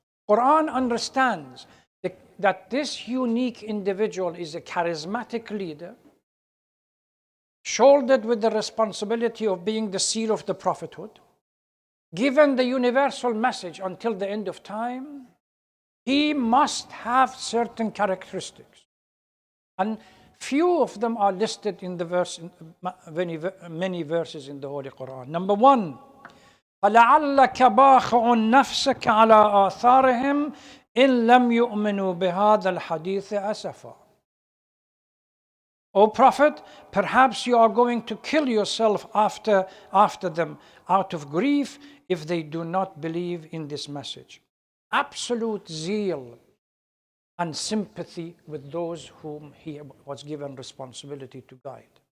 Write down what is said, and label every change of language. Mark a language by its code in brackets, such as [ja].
[en] Quran understands that this unique individual is a charismatic leader, shouldered with the responsibility of being the seal of the prophethood, given the universal message until the end of time. He must have certain characteristics. And few of them are listed in the verse, many verses in the Holy Quran. [ar] Number one, فَلَعَلَّكَ بَاخِعٌ نَفْسَكَ عَلَىٰ آثَارِهِمْ إِن لَمْ يُؤْمِنُوا بِهَذَا الْحَدِيثِ أَسَفًا. [en] O Prophet, perhaps you are going to kill yourself after them out of grief if they do not believe in this message. Absolute zeal and sympathy with those whom he was given responsibility to guide.